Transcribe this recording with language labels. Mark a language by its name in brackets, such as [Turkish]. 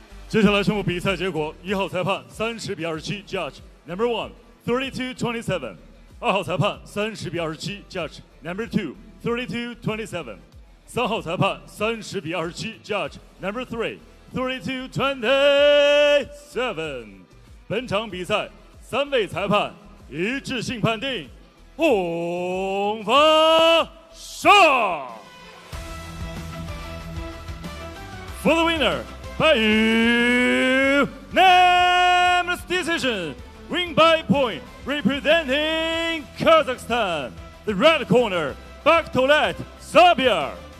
[Chinese] 接下来宣布比赛结果：1号裁判30比27 ， [English] Judge Number 1, 32-27. [Chinese] 2号裁判30比27 [English] Judge Number 2, 32-27. [Chinese] 3号裁判30比27 [English] Judge Number 3, 32-27. [Chinese] 本场比赛3位裁判一致性判定，红方胜。 [English] For the winner, by unanimous decision, win by point, representing Kazakhstan, the red corner, Bakdaulet, Sabyr.